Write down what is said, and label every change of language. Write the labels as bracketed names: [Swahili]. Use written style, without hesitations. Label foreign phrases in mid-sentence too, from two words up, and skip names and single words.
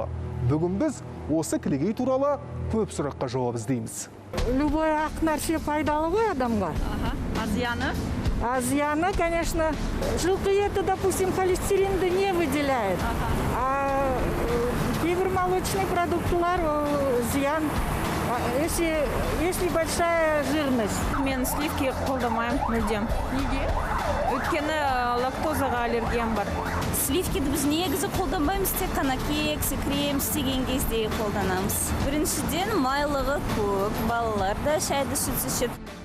[Kazakh] Бүгін біз осы кілегей туралы көп сұраққа жауап іздейміз. Любой ақ нәрсе пайдалы ғой адамға. А зияны? А зияны, конечно, жылқы еті, допустим, холестеринді [Russian] не выделяет. [Kazakh] А кейбір [Russian] молочный продуктылар [Kazakh] зиян. [Russian] Если большая жирность. [Kazakh] Мен сливки қолдамаймын мүлдем. Неге? Өйткені лактозаға аллергиям бар. Сливкиді біз негізі қолданбаймыз, тек қана кекс, крем істеген кезде қолданамыз. Біріншіден майлығы көп, балалар да шайды сүтсіз ішіп.